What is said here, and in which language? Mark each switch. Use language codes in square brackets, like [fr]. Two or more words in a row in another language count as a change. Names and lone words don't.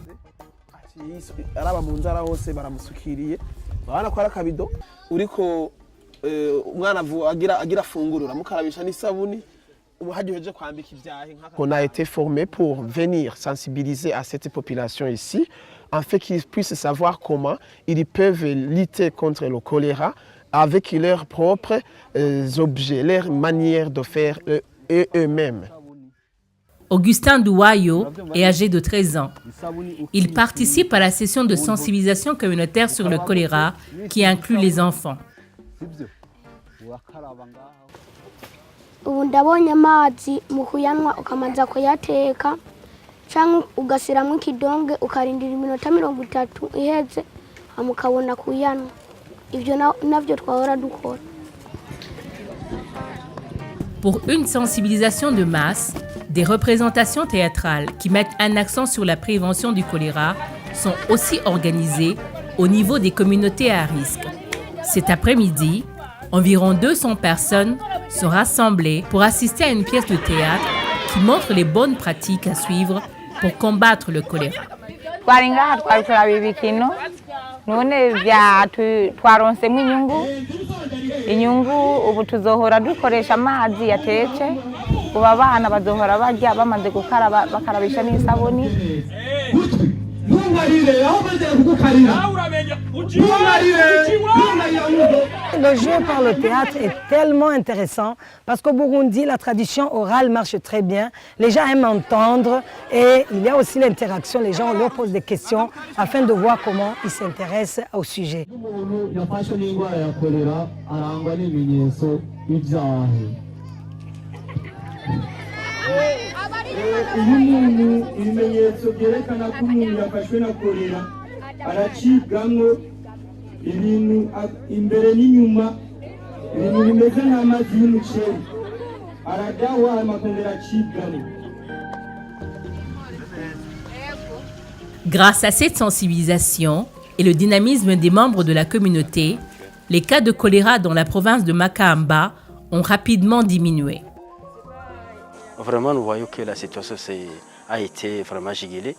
[fr] On a été formé pour venir sensibiliser à cette population ici, afin qu'ils puissent savoir comment ils peuvent lutter contre le choléra avec leurs propres objets, leur manière de faire eux-mêmes. Augustin Douayo est âgé de 13 ans. Il participe à la session de sensibilisation communautaire sur le choléra qui inclut les enfants. [rn] Ubu ndabonye amazi mu kuyanwa ukamanza kuyateka cyangwa ugasiramo ikidonge ukarindira iminota 30 iheze amukabona kuyanwa. Ivyo navyo twahora dukora. [fr] Pour une sensibilisation de masse, des représentations théâtrales qui mettent un accent sur la prévention du choléra sont aussi organisées au niveau des communautés à risque. Cet après-midi, environ 200 personnes sont rassemblées pour assister à une pièce de théâtre qui montre les bonnes pratiques à suivre pour combattre le choléra. [rn] none twaronsemo inyungu ubu tuzohora dukoresha amazi yatetse ubu abana bazohora barya bamaze gukaraba bakarabisha n'isabuni. [fr] Le jeu par le théâtre est tellement intéressant parce qu'au Burundi, la tradition orale marche très bien. Les gens aiment entendre et il y a aussi l'interaction. Les gens leur posent des questions afin de voir comment ils s'intéressent au sujet. [rn] Ibimenyetso byerekana ko umuntu yafashwe na kolera aracibwamwo ibintu imbere n'inyuma ibintu bimeze nk'amazi y'umuceri arajyaho amakongera acibwamwo. [fr] Grâce à cette sensibilisation et le dynamisme des membres de la communauté, les cas de choléra dans la province de Makamba ont rapidement diminué. Vraiment, nous voyons que la situation a été vraiment gigolée.